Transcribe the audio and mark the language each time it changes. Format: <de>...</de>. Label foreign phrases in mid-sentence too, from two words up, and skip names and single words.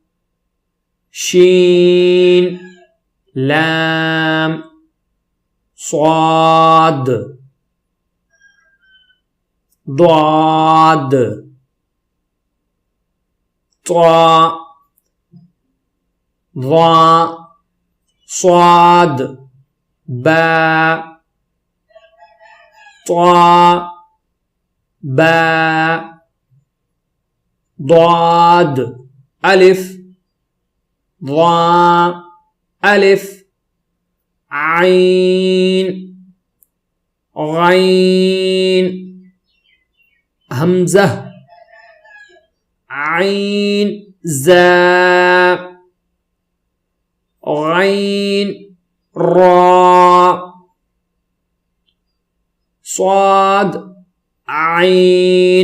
<ur>شین لام صاد ضاد طا ضا صاد با طا با ضاد الف ضا الف عین غین حمزہ عین زا غین را صاد عین.</ur>